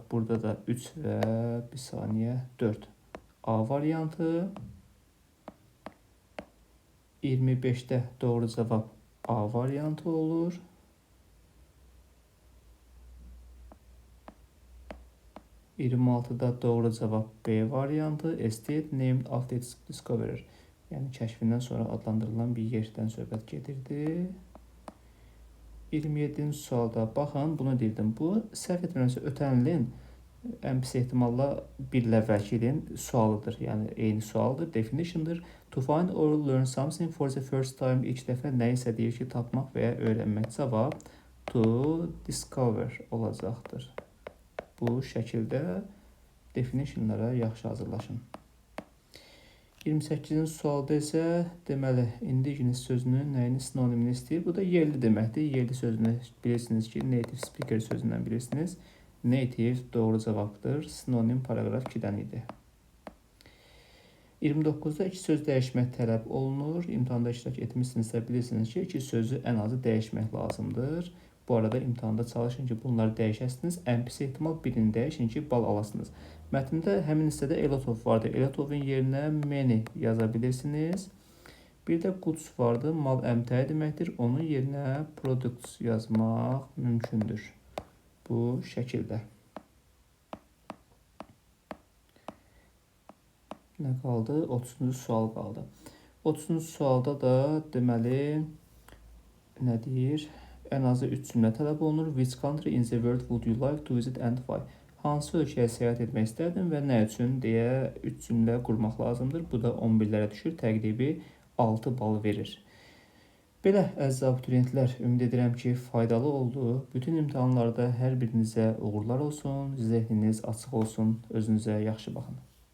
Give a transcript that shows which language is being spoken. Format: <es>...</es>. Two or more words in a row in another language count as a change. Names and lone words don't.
<az>Burada da 3 və 1 saniyə 4 A variantı. 25-də doğru cavab A variantı olur. 26-da doğru cavab B variantı.</az> <en>Estate named after its discoverer.</en> <az>Yəni kəşfindən sonra adlandırılan bir yerdən söhbət gedirdi. 27-ci sualda baxın, bunu deyirdim. Bu səhv etmirəmsə ötən ilin ən pis ehtimalla bir il əvvəlki ilin sualıdır. Yəni eyni sualdır, definition'dır.</az> <en>To find or learn something for the first time.</en> <az>İlk dəfə nəyisə deyir ki, tapmaq və ya öyrənmək. Cavab</az> <en>to discover</en> <az>olacaqdır. Bu şəkildə definitionlara yaxşı hazırlaşın. 28-ci sualda isə deməli indigenous sözünün nəyini sinonimini istəyir. Bu da yerli deməkdir. Yerli sözünü bilirsiniz ki,</az> <en>native speaker</en> <az>sözündən bilirsiniz. Native doğru cavabdır. Sinonim paragraf 2-dən idi. 29-da iki söz dəyişmək tələb olunur. İmtahanda iştirak etmişsinizsə bilirsiniz ki, iki sözü ən azı dəyişmək lazımdır. Bu arada imtahanda çalışın ki, bunları dəyişəsiniz. Ən pis ehtimal birini dəyişin ki, bal alasınız. Mətndə həmin hissədə</az> <en>a lot of</en> <az>vardır.</az> <en>A lot of-</en> <az>un yerinə many yaza bilirsiniz. Bir də goods vardır. Mal əmtəyi deməkdir. Onun yerinə products yazmaq mümkündür. Bu şəkildə. Nə qaldı? 30-cu sual qaldı. 30-cu sualda da deməli nə deyir? Ən azı 3 cümlə tələb olunur.</az> <en>Which country in the world would you like to visit and why?</en> <az>Hansı ölkəyə səyahət etmək istərdin və nə üçün deyə 3 cümlə qurmaq lazımdır. Bu da 11-lərə düşür. Təqribi 6 bal verir. Belə əziz abituriyentlər, ümid edirəm ki, faydalı oldu. Bütün imtahanlarda hər birinizə uğurlar olsun, zehniniz açıq olsun, özünüzə yaxşı baxın.</az>